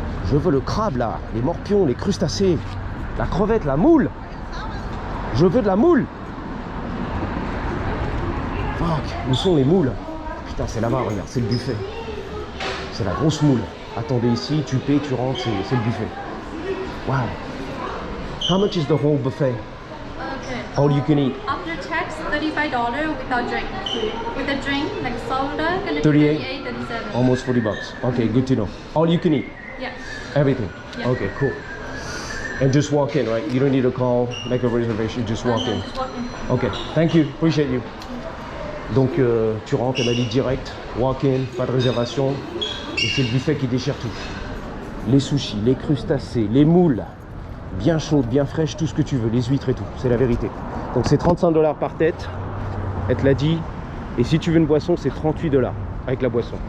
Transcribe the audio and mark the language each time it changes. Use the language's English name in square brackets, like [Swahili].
[French] Je veux le crabe, là. Les morpions, les crustacés. La crevette, la moule. Je veux de la moule. Fuck, où sont les moules? Putain, c'est là-bas, regarde, c'est le buffet. C'est la grosse moule. Attendez ici, tu paies, tu rentres, c'est le buffet. [English] Wow. How much is the whole buffet? Okay. All you can eat? After tax, $35 without drink. With a drink, like soda, gonna be 38? 38, 37. Almost $40. Okay, good to know. All you can eat? Yeah. Everything? Yeah. Okay, cool. And just walk in, right? You don't need to call, make a reservation, just walk in. Just walk in. Ok, thank you, appreciate you. [French] Donc tu rentres, elle m'a dit direct, walk-in, pas de réservation, et c'est le buffet qui déchire tout. Les sushis, les crustacés, les moules, bien chaudes, bien fraîches, tout ce que tu veux, les huîtres et tout, c'est la vérité. Donc c'est $35 par tête, elle te l'a dit, et si tu veux une boisson, c'est $38 avec la boisson.